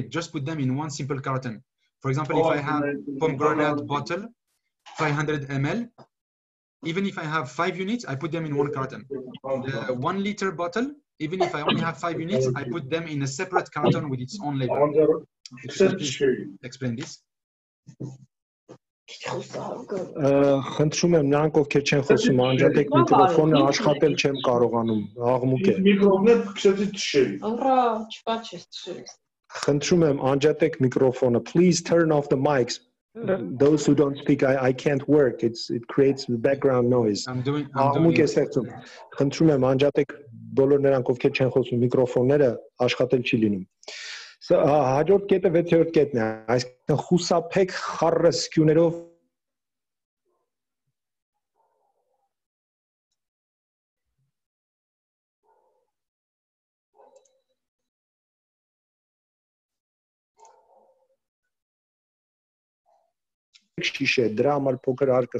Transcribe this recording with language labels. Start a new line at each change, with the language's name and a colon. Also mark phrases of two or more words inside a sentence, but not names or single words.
English: Just put them in one simple carton. For example, if I have pomegranate bottle, 500 ml, even if I have 5 units, I put them in one carton. The 1 liter bottle, even if I only have 5 units, I put them in a separate carton with its own label. Explain this.
Armenian: Խնդրում եմ նրանք ովքեր չեն խոսում անջատեք միկրոֆոնը, աշխատել չեմ կարողանում, աղմուկ է։ Միկրոֆոնը քսեցի թշերի։ Ուրա, չպաչես թշերի։ Խնդրում եմ անջատեք միկրոֆոնը.
English: Please turn off the mics. Those who don't speak, I can't work. It creates background noise. I'm doing
Armenian: Աղմուկ է
English: it.
Armenian: ստեղծում. Խնդրում եմ անջատեք բոլոր նրանք, ովքեր չեն խոսում միկրոֆոնները, աշխատել չի լինում։ Հաջորդ կետը 6-րդ կետն է, այսինքն խուսափեք խառը սկյուներով շիշե, դրա համար փոքր արկղ